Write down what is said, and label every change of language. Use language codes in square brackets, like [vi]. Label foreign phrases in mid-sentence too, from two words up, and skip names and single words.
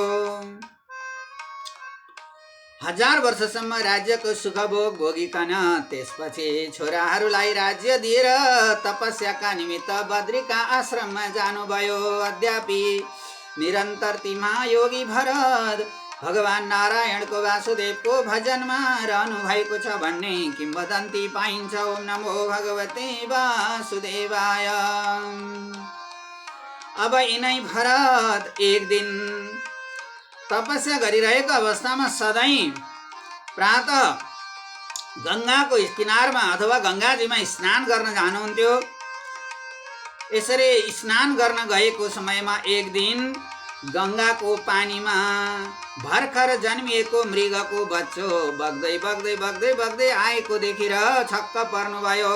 [ne] 1000 वर्षसम्म राज्यको सुख भोग भोगिकन त्यसपछि छोराहरूलाई राज्य दिएर तपस्याका निमित्त बद्रिका आश्रममा जानुभयो। अद्यापि निरन्तर ती महायोगी भरत भगवान नारायणको वासुदेवको भजनमा रहनु भएको छ भन्ने किंवदन्ती पाइन्छ। [sa] ओम नमो भगवते वासुदेवाय। [ne] अब यिनै भरत एक दिन तपस्या गरिरहेको अवस्थामा सधैँ प्रातः गङ्गाको किनारमा अथवा गङ्गाजीमा स्नान गर्न जानुहुन्थ्यो। यसरी स्नान गर्न गएको समयमा एक दिन गङ्गाको पानीमा भर्खर जन्मिएको मृगको बच्चो बग्दै बग्दै बग्दै बग्दै आएको देखेर छक्क पर्नुभयो।